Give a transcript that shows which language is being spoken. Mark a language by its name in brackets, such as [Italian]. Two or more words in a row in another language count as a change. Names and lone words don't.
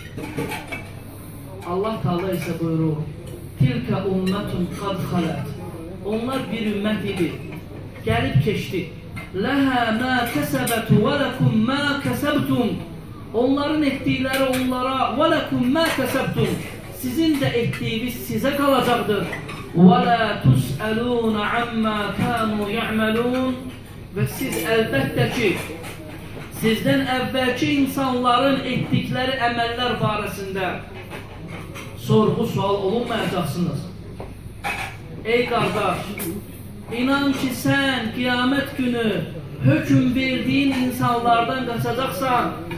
[Azerbaijani] Allah Teala isə buyurur, [Arabic] تلك أمة قد خلت. [Azerbaijani] Onlar bir ümmət idi, gəlib keçdi. [Arabic] لها ما كسبت ولكم ما كسبتم. [Azerbaijani] Onların etdikləri onlara [Arabic] ولكم ما كسبتم. [Azerbaijani] Sizin də etdiyiniz sizə qalacaqdır. [Arabic] وَلَا تُسْأَلُونَ عَمَّا كَانُوا يَعْمَلُونَ. [Azerbaijani] Və siz əlbəttə ki, sizdən əvvəlki insanların etdikləri əməllər barəsində sorğu-sual olunmayacaqsınız. Ey qardaş, inan ki sən qiyamət günü hökm verdiyin insanlardan qaçacaqsan.